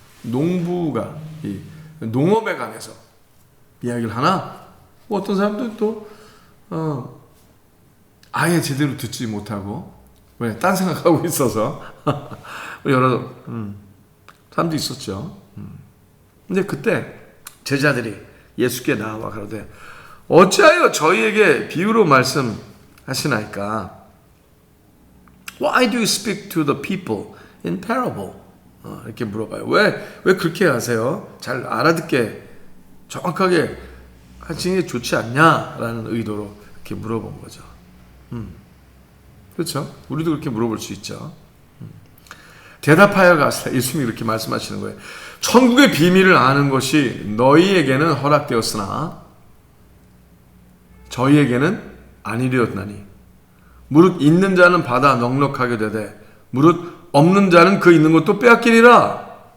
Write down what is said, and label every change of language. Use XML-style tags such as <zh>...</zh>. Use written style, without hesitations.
<ko>농부가 이 농업에 관해서 이야기를 하나, 뭐 어떤 사람들은 또 아예 제대로 듣지 못하고 왜? 딴 생각하고 있어서 여러 사람도 있었죠. 근데 그때 제자들이 예수께 나와 가로되 어찌하여 저희에게 비유로 말씀하시나이까?</ko> <en>Why do you speak to the people in parable?</en> <ko>이렇게 물어봐요. 왜 그렇게 하세요? 잘 알아듣게 정확하게 하시는 게 좋지 않냐라는 의도로 이렇게 물어본 거죠. 그렇죠? 우리도 그렇게 물어볼 수 있죠. 대답하여 가시라. 예수님이 이렇게 말씀하시는 거예요. 천국의 비밀을 아는 것이 너희에게는 허락되었으나 저희에게는 아니되었나니 무릇 있는 자는 받아 넉넉하게 되되 무릇 없는 자는 그 있는 것도 빼앗기리라.</ko>